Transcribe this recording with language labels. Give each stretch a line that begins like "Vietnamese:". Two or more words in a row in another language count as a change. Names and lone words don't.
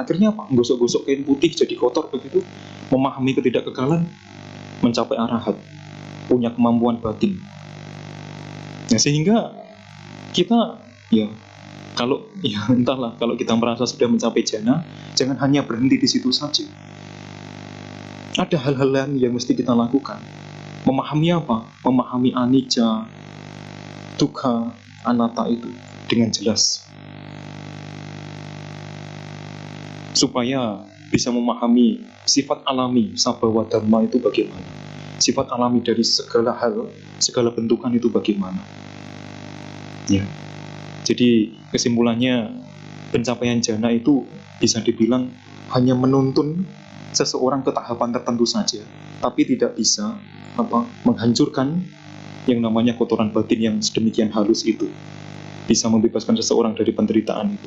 Indonesian: Akhirnya menggosok-gosok kain putih jadi kotor begitu, memahami ketidakkekalan, mencapai arahat, punya kemampuan batin. Nah, sehingga kita kalau kita merasa sudah mencapai jana, jangan hanya berhenti di situ saja. Ada hal-hal lain yang mesti kita lakukan. Memahami apa? Memahami
Pali: anicca, dukkha, anatta
Indonesian: itu dengan jelas, supaya bisa memahami sifat alami
Pali: sabhawa dhamma
Indonesian: itu bagaimana. Sifat alami dari segala hal, segala bentukan itu bagaimana. Ya. Jadi kesimpulannya, pencapaian jana itu bisa dibilang hanya menuntun seseorang ke tahapan tertentu saja, tapi tidak bisa menghancurkan yang namanya kotoran batin yang sedemikian halus itu, bisa membebaskan seseorang dari penderitaan itu.